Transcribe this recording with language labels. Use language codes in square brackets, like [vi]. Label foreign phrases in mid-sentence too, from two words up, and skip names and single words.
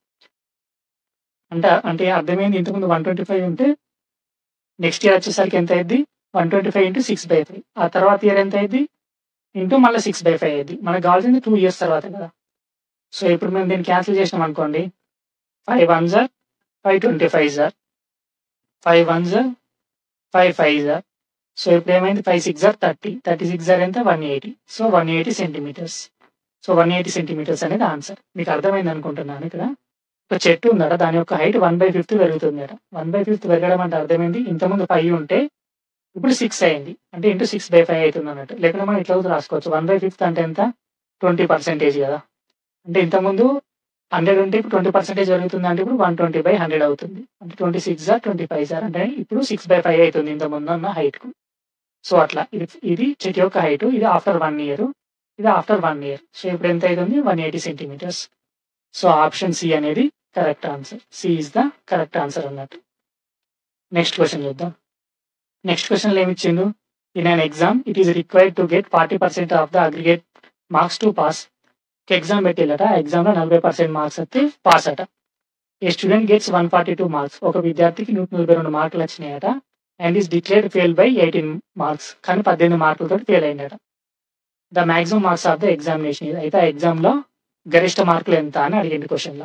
[te] అంటే అర్థమైంది, ఇంతకుముందు 125 ఉంటే నెక్స్ట్ ఇయర్ వచ్చేసరికి ఎంత అయింది 125 × 6/5. ఆ తర్వాత ఇయర్ ఎంత అయింది ఇంటూ మళ్ళీ 6/5 అయింది. మనకు కావాల్సింది 2 years తర్వాత కదా. సో ఇప్పుడు మేము దీన్ని క్యాన్సిల్ చేసినాం అనుకోండి, [en] 5 1s are 5 25s are 5 1s are 5 5s are. [te] సో ఇప్పుడు ఏమైంది [en] 5 6s are 30, 36 are [te] ఎంత 180. సో 180 సెంటీమీటర్స్. సో 180 సెంటీమీటర్స్ అనేది ఆన్సర్. మీకు అర్థమైంది అనుకుంటున్నాను. ఇక్కడ ఒక చెట్టు ఉందట, దాని యొక్క హైట్ 1/5 పెరుగుతుంది అట. 1/5 పెరగడం అంటే అర్థమైంది, ఇంతకుముందు 5 ఉంటే ఇప్పుడు 6 అయింది, అంటే ఇంటూ 6/5 అవుతుంది అన్నట్టు. లేకపోతే మనం ఇట్లా రాసుకోవచ్చు, 1/5 అంటే ఎంత 20% కదా. అంటే ఇంతకుముందు 100 ఉంటే ఇప్పుడు 20% జరుగుతుంది, అంటే ఇప్పుడు 120/100 అవుతుంది. అంటే [en] 26s are 25s are [te] అంటే ఇప్పుడు 6/5 అవుతుంది ఇంతకుముందు ఉన్న హైట్కు. సో అట్లా ఇది చెట్టు యొక్క హైట్, ఇది [en] after 1 year, [te] ఇది [en] after 1 year. [te] సో ఇప్పుడు ఎంత అవుతుంది 180 సెంటీమీటర్స్. సో ఆప్షన్ సి అనేది [en] correct answer. C is the correct answer అన్నట్టు. next question చూద్దాం. [te] నెక్స్ట్ క్వశ్చన్లో ఏమి ఇచ్చిండు, [en] in an exam it is required to get 40% of the aggregate marks to pass. [te] ఎగ్జామ్ పెట్టిల్లట, ఎగ్జామ్లో 40% మార్క్స్ వస్తే పాస్ అట. [en] a student gets 142 marks. [te] ఒక విద్యార్థికి 142 మార్కులు వచ్చినాయట. [en] and is declared fail by 18 marks. [te] కానీ 18 మార్కులతో ఫెయిల్ అయిందట. [en] the maximum marks of the examination. [te] అయితే ఆ ఎగ్జామ్లో గరిష్ట మార్కులు ఎంత అని అడిగింది క్వశ్చన్లో.